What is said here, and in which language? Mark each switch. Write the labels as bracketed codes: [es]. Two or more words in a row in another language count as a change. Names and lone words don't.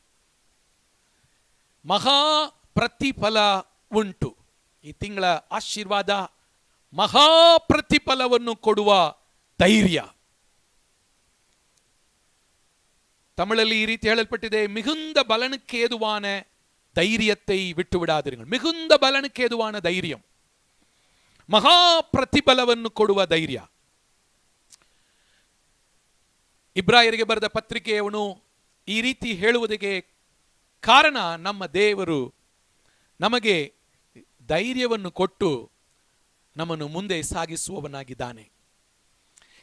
[kn] ಮಹಾ ಪ್ರತಿಫಲ ಉಂಟು. ಈ ತಿಂಗಳ ಆಶೀರ್ವಾದ ಮಹಾ ಪ್ರತಿಫಲವನ್ನು ಕೊಡುವ ಧೈರ್ಯ. ತಮಿಳಲ್ಲಿ ಈ ರೀತಿ ಹೇಳಲ್ಪಟ್ಟಿದೆ: [ta] மிகுந்த பலனுக்கு ஏதுவான தைரியத்தை விட்டு விடாதீர்கள். மிகுந்த பலனுக்கு ஏதுவான [kn] ಧೈರ್ಯ, ಮಹಾ ಪ್ರತಿಫಲವನ್ನು ಕೊಡುವ ಧೈರ್ಯ. ಇಬ್ರಾಯರಿಗೆ ಬರೆದ ಪತ್ರಿಕೆಯವನು ಈ ರೀತಿ ಹೇಳುವುದಕ್ಕೆ ಕಾರಣ, ನಮ್ಮ ದೇವರು ನಮಗೆ ಧೈರ್ಯವನ್ನು ಕೊಟ್ಟು ನಮ್ಮನ್ನು ಮುಂದೆ ಸಾಗಿಸುವವನಾಗಿದ್ದಾನೆ.